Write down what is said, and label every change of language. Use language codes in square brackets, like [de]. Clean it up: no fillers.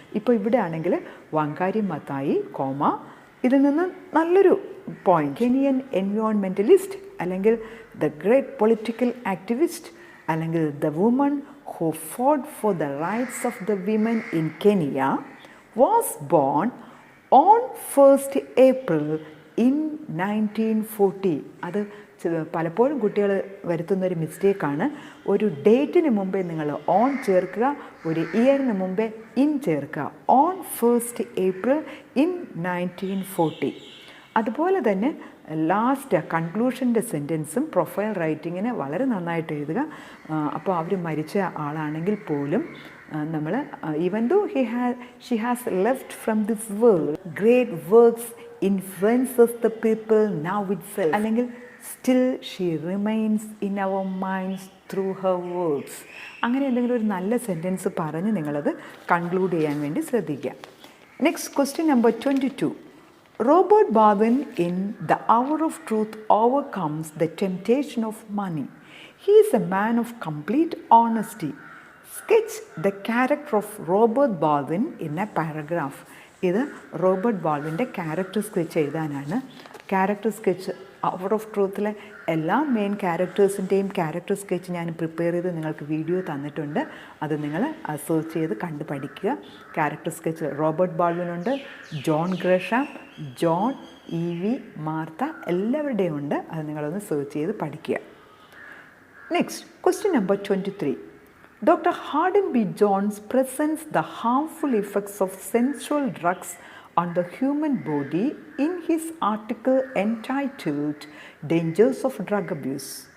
[ml] ഇപ്പോൾ ഇവിടെ ആണെങ്കിൽ വാങ്കാരി മത്തായി കോമ, ഇതിൽ നിന്ന് നല്ലൊരു പോയിന്റ്, [en] Kenyan environmentalist, അല്ലെങ്കിൽ the great political activist, അല്ലെങ്കിൽ the woman who fought for the rights of the women in Kenya was born on 1st April in 1940. [ml] അത് പലപ്പോഴും കുട്ടികൾ വരുത്തുന്നൊരു മിസ്റ്റേക്കാണ്. ഒരു ഡേറ്റിന് മുമ്പേ നിങ്ങൾ ഓൺ ചേർക്കുക, ഒരു ഇയറിന് മുമ്പേ ഇൻ ചേർക്കുക. [en] On 1st April in 1940. [ml] അതുപോലെ തന്നെ ലാസ്റ്റ് കൺക്ലൂഷൻ്റെ സെൻറ്റൻസും പ്രൊഫൈൽ റൈറ്റിങ്ങിന് വളരെ നന്നായിട്ട് എഴുതുക. അപ്പോൾ അവർ മരിച്ച ആളാണെങ്കിൽ പോലും നമ്മൾ [en] Even though she has left from this world, great works influences the people now itself, അല്ലെങ്കിൽ still she remains in our minds through her works. [ml] അങ്ങനെ എന്തെങ്കിലും ഒരു നല്ല സെൻറ്റൻസ് പറഞ്ഞ് നിങ്ങളത് കൺക്ലൂഡ് ചെയ്യാൻ വേണ്ടി ശ്രദ്ധിക്കുക. [en] Next question number 22. Robert Baldwin in The Hour of Truth overcomes the temptation of money. He is a man of complete honesty. Sketch the character of Robert Baldwin in a paragraph. [ml] ഇത് Robert ബാൾവിൻ്റെ character sketch എഴുതാനാണ്. Character sketch hour of ട്രൂത്തിലെ എല്ലാ main ക്യാരക്ടേഴ്സിൻ്റെയും character sketch ഞാൻ prepare ചെയ്ത് നിങ്ങൾക്ക് video തന്നിട്ടുണ്ട്. അത് നിങ്ങൾ search ചെയ്ത് കണ്ട് പഠിക്കുക. Character sketch Robert ബാൾവിനുണ്ട്, John Gresham, John, EV, Martha എല്ലാവരുടെയും ഉണ്ട്. അത് നിങ്ങളൊന്ന് സെർച്ച് ചെയ്ത് പഠിക്കുക. [en] Next question number 23. Dr. Hardin B. Jones presents the harmful effects of sensual drugs on the human body in his article entitled Dangers of Drug Abuse.